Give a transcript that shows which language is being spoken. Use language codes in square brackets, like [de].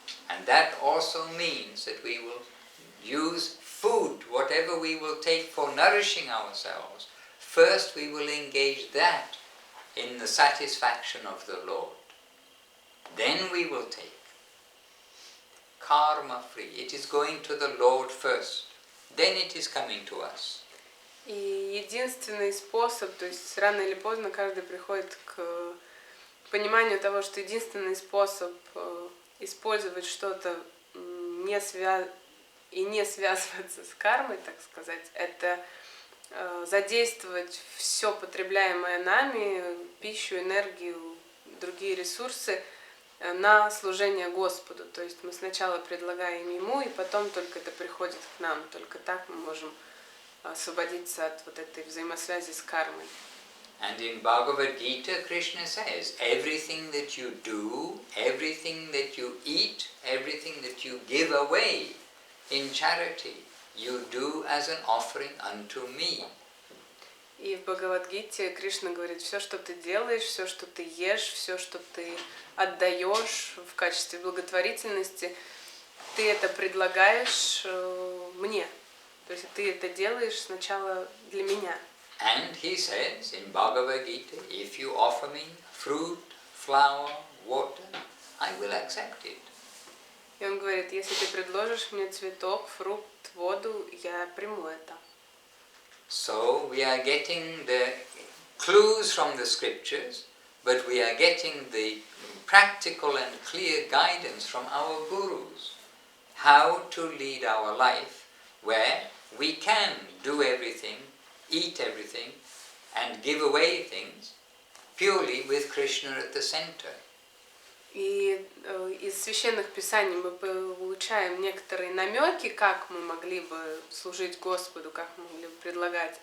[en] And that also means that we will use food, whatever we will take for nourishing ourselves. First we will engage that in the satisfaction of the Lord. Then we will take karma free. It is going to the Lord first. Then it is coming to us. [ru] И единственный способ, то есть рано или поздно каждый приходит к пониманию того, что единственный способ использовать что-то не связываться с кармой, так сказать, это задействовать все потребляемое нами, пищу, энергию, другие ресурсы на служение Господу. То есть мы сначала предлагаем Ему, и потом только это приходит к нам. Только так мы можем освободиться от вот этой взаимосвязи с кармой. [en] And in Bhagavad Gita, Krishna says, everything that you do, everything that you eat, everything that you give away in charity, you do as an offering unto me. [ru] И в Бхагавад-гите Кришна говорит, все, что ты делаешь, все, что ты ешь, все, что ты отдаешь в качестве благотворительности, ты это предлагаешь мне. То есть ты это делаешь сначала для меня. [en] And he says in Bhagavad Gita, if you offer me fruit, flower, water, I will accept it. [ru] И он говорит, если ты предложишь мне цветок, фрукт, воду, я приму это. [en] So we are getting the clues from the scriptures, but we are getting the practical and clear guidance from our gurus, how to lead our life, where we can do everything, eat everything, and give away things, purely with Krishna at the center. [ru] И из священных писаний мы получаем некоторые намеки, как мы могли бы служить Господу, как мы могли бы предлагать.